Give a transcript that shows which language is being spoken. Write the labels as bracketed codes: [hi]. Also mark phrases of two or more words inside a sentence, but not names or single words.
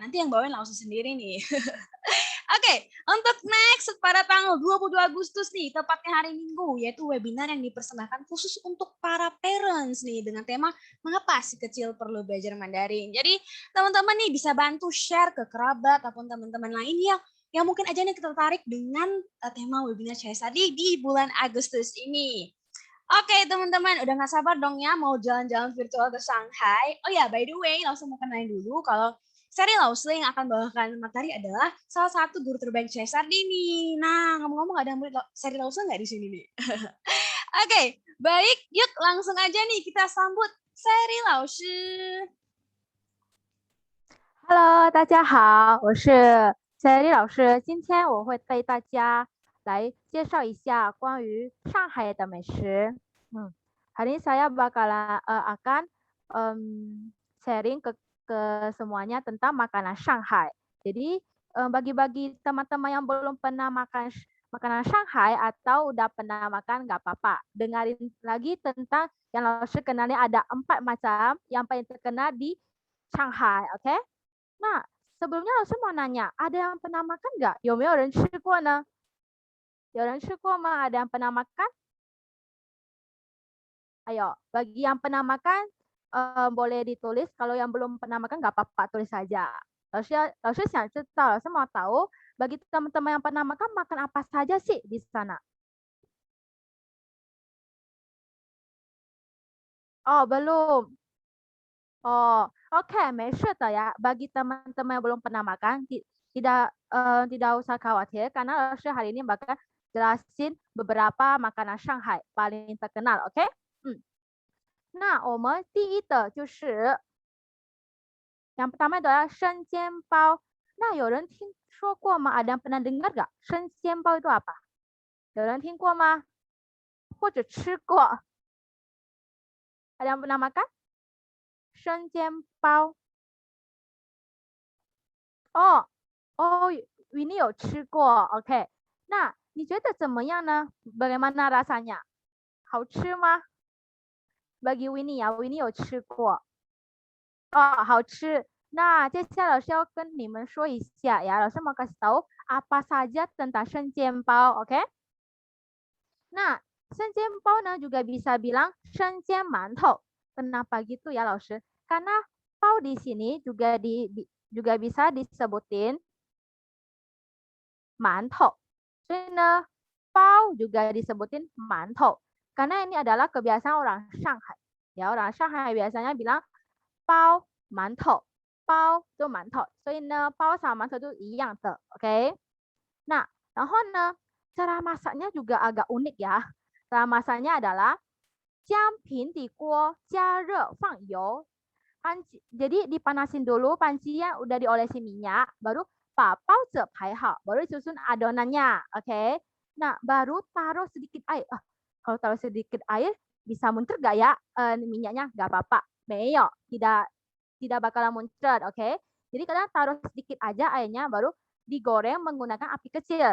[id] Nanti yang bawain langsung sendiri nih. Oke, untuk next pada tanggal 22 Agustus nih, tepatnya hari Minggu, yaitu webinar yang dipersembahkan khusus untuk para parents nih dengan tema mengapa si kecil perlu belajar Mandarin. Jadi teman-teman nih bisa bantu share ke kerabat ataupun teman-teman lain yang mungkin aja nih tertarik dengan tema webinar CSRD di bulan Agustus ini. Oke teman-teman, udah gak sabar dong ya mau jalan-jalan virtual ke Shanghai. Oh ya, [en] by the way, [id] langsung mau kenalin dulu kalau Seri Lausli yang akan bawakan materi adalah salah satu guru terbaik CSRD nih. Nah, ngomong-ngomong ada murid Seri Lausli nggak di sini nih? Oke, baik, yuk langsung aja nih kita sambut Seri Lausli. [zh] Hello， 大家好，我是Sherry 老师。今天我会为大家来介绍一下关于上海的美食。 [id] Hari ini saya akan sharing ke semuanya tentang makanan Shanghai. Jadi bagi-bagi teman-teman yang belum pernah makan makanan Shanghai atau udah pernah makan nggak apa-apa. Dengarin lagi tentang yang Lausri kenalnya ada 4 macam yang paling terkenal di Shanghai, oke? Nah, sebelumnya Lausri mau nanya, ada yang pernah makan nggak? [zh] 有没有人吃过呢？有人吃过吗？ [id] Ada yang pernah makan? Ayo, bagi yang pernah makan, boleh ditulis. Kalau yang belum pernah makan, nggak apa-apa, tulis saja. Lausri mau tahu, bagi teman-teman yang pernah makan apa saja sih di sana? Oh, belum. Oh, oke, [zh] 没事的 ya. [id] Bagi teman-teman yang belum pernah makan, tidak usah khawatir karena Lausri hari ini bakal jelasin beberapa makanan Shanghai paling terkenal, oke? [zh] 那我们第一的就是 [id] yang pertama adalah [zh] 生煎包。那有人听说过吗？ [id] Ada yang pernah dengar nggak? 生煎包 itu apa? [zh] 有人听过吗？或者吃过？ [id] Ada yang pernah makan? [zh] 生煎包。哦 Winnie 有吃过 ，OK。那你觉得怎么样呢？ [id] Bagaimana rasanya？ [zh] 好吃吗？ [id] Bagi Winnie ya, [zh] Winnie 有吃过。哦，好吃。那接下来老师要跟你们说一下ya, 老师 [id] mau kasih tahu apa saja tentang [zh] 生煎包 ，OK？ [id] Nah, 生煎包呢 juga bisa bilang 生煎馒头。Kenapa gitu ya, [zh] 老师？ [id] Karena 包 di sini juga bisa disebutin 馒头。 [zh] 所以呢， [id] 包 juga disebutin 馒头。Karena ini adalah kebiasaan orang Shanghai. Ya, orang Shanghai biasanya bilang [zh] 包馒头，包就馒头，所以呢， [id] 包sama 馒头itu [zh] 一样的 [id] ，oke？ Nah, [zh] 然后呢， [id] cara masaknya juga agak unik ya. Cara masaknya adalah [zh] 将平底锅加热放油。 [id] Jadi dipanasin dulu pancinya, udah diolesi minyak, baru [zh] 把包子排好， [id] baru disusun adonannya, oke? Nah, baru taruh sedikit air. Kalau taruh sedikit air, bisa muncrat nggak ya minyaknya? Nggak apa-apa. [zh] 没有, [id] tidak bakalan muncrat, oke? Jadi kalian taruh sedikit aja airnya, baru digoreng menggunakan api kecil.